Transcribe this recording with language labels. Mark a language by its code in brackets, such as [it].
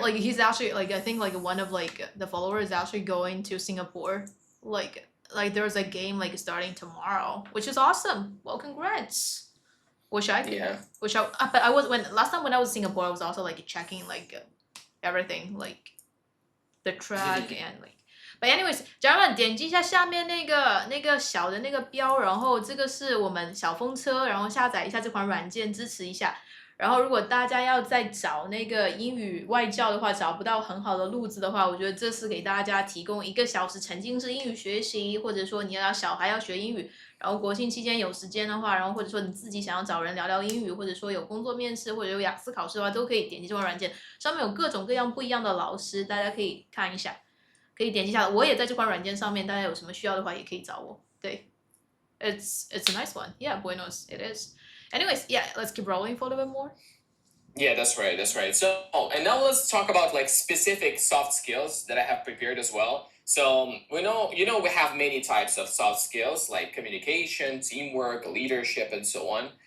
[en] Like he's actually like I think like one of like the followers is actually going to Singapore. Like there's a game like starting tomorrow, which is awesome. Well, congrats. Wish I could. Yeah. But I was when last time when I was in Singapore, I was also like checking like everything like the track and like. But anyways， [zh] 家人们点击一下下面那个小的那个标，然后这个是我们小风车，然后下载一下这款软件支持一下。然后如果大家要再找那个英语外教的话，找不到很好的路子的话，我觉得这是给大家提供1个小时沉浸式英语学习，或者说你要小孩要学英语。然后国庆期间有时间的话，然后或者说你自己想要找人聊聊英语，或者说有工作面试或者有雅思考试的话，都可以点击这款软件，上面有各种各样不一样的老师，大家可以看一下，可以点击一下。我也在这款软件上面，大家有什么需要的话也可以找我。对， [en] it's a nice one. Yeah, buenos, it is. Anyways, yeah, let's keep rolling for a little bit more. Yeah, that's right. That's right. So, and now let's talk about like specific soft skills that I have prepared as well. So we know, we have many types of soft skills like communication, teamwork, leadership, and so on.